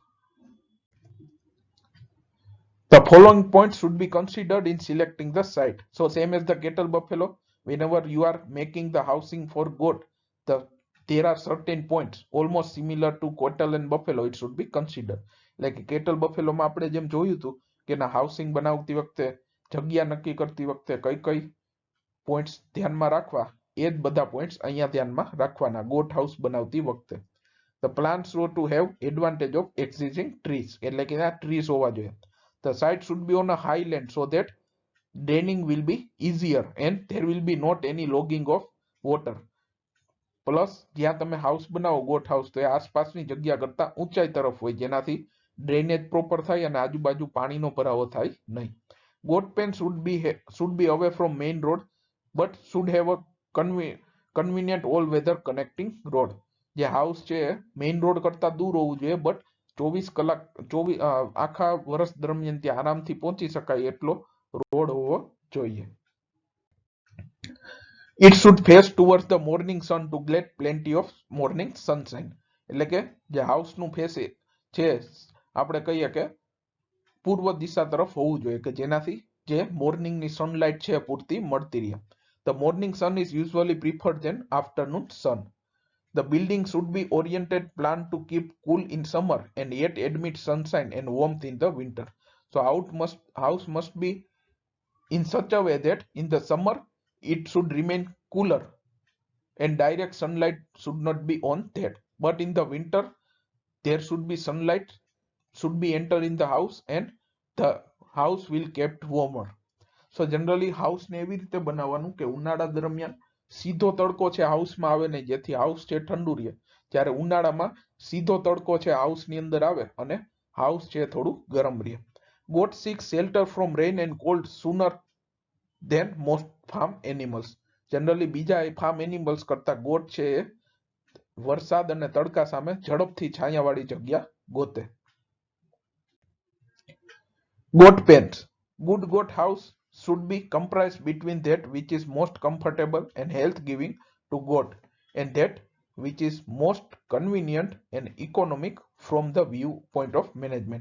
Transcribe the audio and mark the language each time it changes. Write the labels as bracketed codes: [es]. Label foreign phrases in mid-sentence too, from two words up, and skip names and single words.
[en] The following points should be considered in selecting the site. So same as the cattle buffalo, whenever you are making the housing for goat, there are certain points almost similar to cattle and buffalo it should be considered. Like cattle buffalo [gu] માં આપણે જેમ જોયું હતું કે ના હાઉસિંગ બનાવતી વખતે જગ્યા નક્કી કરતી વખતે કઈ કઈ પોઈન્ટ્સ ધ્યાનમાં રાખવા, એ જ બધા પોઈન્ટ્સ અહીંયા ધ્યાનમાં રાખવાના [en] goat house [gu] બનાવતી વખતે. [en] The plants ought to have advantage of existing trees, [gu] એટલે કે આ trees હોવા જોઈએ. [en] The site should be on a high land so that draining will be easier and there will be not any logging of water. [gu] પ્લસ જ્યાં તમે હાઉસ બનાવો [en] goat house [gu] તો એ આસપાસની જગ્યા કરતા ઊંચાઈ તરફ હોય જેનાથી [en] drainage proper [gu] થાય અને આજુબાજુ પાણીનો ભરાવો થાય નહીં. [en] Goat pen should be away from main road but should have a convenient all weather connecting road. [gu] જે હાઉસ છે [en] main road [gu] કરતા દૂર હોવું જોઈએ બટ 24 કલાક આખા વર્ષ દરમિયાન ત્યાં આરામથી પહોંચી શકાય એટલો રોડ હોવો જોઈએ. [en] It should face towards the morning sun to get plenty of morning sunshine. [gu] એટલે કે જે હાઉસનું ફેસ છે આપણે કહીએ કે પૂર્વ દિશા તરફ હોવું જોઈએ કે જેનાથી જે મોર્નિંગની સનલાઇટ છે પૂરતી મળતી રહે. [en] The morning sun is usually preferred than afternoon sun. The building should be oriented planned to keep cool in summer and yet admit sunshine and warmth in the winter. So house must be in such a way that in the summer it should remain cooler and direct sunlight should not be on that, but in the winter there should be sunlight should be enter in the house and the house will kept warmer. So generally house [gu] ને એવી રીતે બનાવવાનું કે ઉનાળા દરમિયાન સીધો તડકો છે હાઉસમાં આવે નહીં જેથી હાઉસ છે ઠંડુ રહે, જ્યારે ઉનાળામાં સીધો તડકો છે હાઉસની અંદર આવે અને હાઉસ છે થોડું ગરમ રહે. [en] Goat seek shelter from rain and cold sooner than most farm animals. [gu] Generally બીજા [en] farm animals [gu] કરતા goat છે એ વરસાદ અને તડકા સામે ઝડપથી છાયાવાળી જગ્યા ગોતે. [en] Goat pens. Good goat house should be comprised between that which is most comfortable and health giving to goat and that which is most convenient and economic from the viewpoint of management.